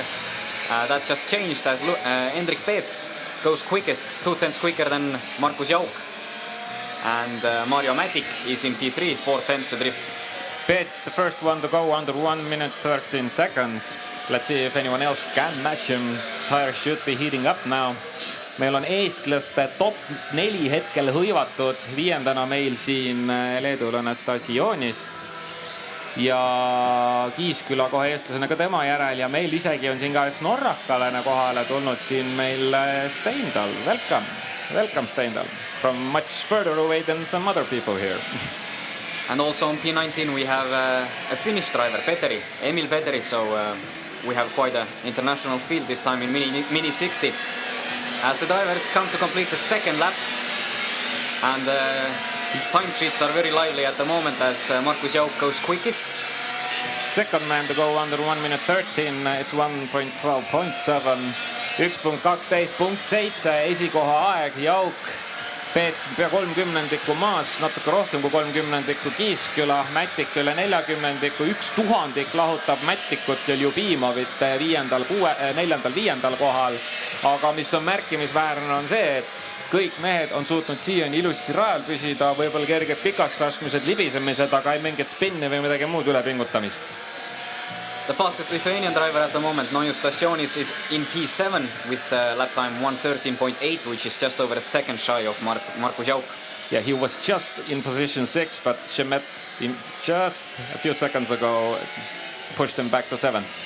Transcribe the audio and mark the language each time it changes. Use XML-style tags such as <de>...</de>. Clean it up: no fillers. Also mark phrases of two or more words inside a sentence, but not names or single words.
<en>That just changed as Hendrik Peets goes quickest, 2/10 quicker than Markus Jauk. And Mario Matic is in P3, 4/10 drift. Peets the first one to go under 1 minute 13 seconds. Let's see if anyone else can match him. Tires should be heating up now.</en> <et>Meil on eestlaste top 4 hetkel hõivatud, 5. meil siin leedulane Stasionis. Ja Kiisküla kohe eestlasena ka tema järel ja meil isegi on siin ka üks norrakalane kohale tulnud siin meil Steindal.</et> <en>Welcome Steindal. From much further away than some other people here. And also on P19 we have a Finnish driver, Petteri, Emil Petteri, so we have quite an international field this time in Mini 60. As the drivers come to complete the second lap, and time sheets are very lively at the moment as Markus Jauk goes quickest. Second man to go under 1 minute 13, it's</en> <et>1.12.7, 1.12.7 esikoha aeg, Jauk, Peets pea 30 maas, natuke rohkem kui 30 Kiisküla, Mätik üle 40, 1/1000 lahutab Mätikut ja Ljubimovit 4.-5. kohal. Aga mis on märkimisväärne on see, et kõik mehed on suutnud siiani ilusti rajal püsida, võib-olla kerged pikaks laskmised, libisemised, aga ei mingit spinni või midagi muud üle pingutamist.</et> <en>The fastest Lithuanian driver at the moment, Noju Stasionis, is in P7 with lap time 1:13.8, which is just over a second shy of Markus Jauk. Yeah, he was just in position 6, but Shemet just a few seconds ago pushed him back to 7.</en>